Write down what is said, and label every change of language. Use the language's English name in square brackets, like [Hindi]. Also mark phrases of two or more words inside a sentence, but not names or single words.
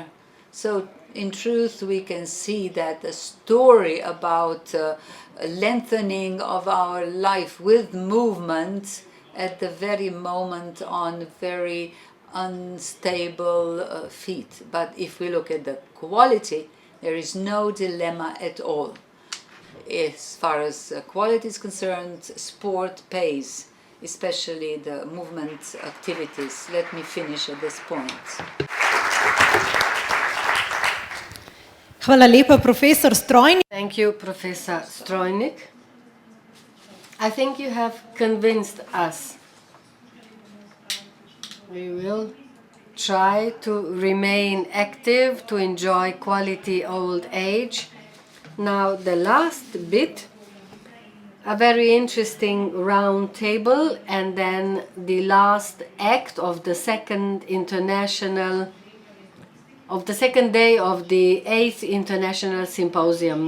[English] So in truth, we can see that the story about lengthening of our life with movement at the very moment on very unstable feet. But if we look at the quality, there is no dilemma at all. As far as quality is concerned, sport pays, especially the movement activities. Let me finish at this point. [Slovenian] Hvala lepa, profesor Strojnik. [English] Thank you, Professor Strojnik. I think you have convinced us. We will try to remain active, to enjoy quality old age. Now the last bit, a very interesting round table, and then the last act of the second day of the 8th International Symposium.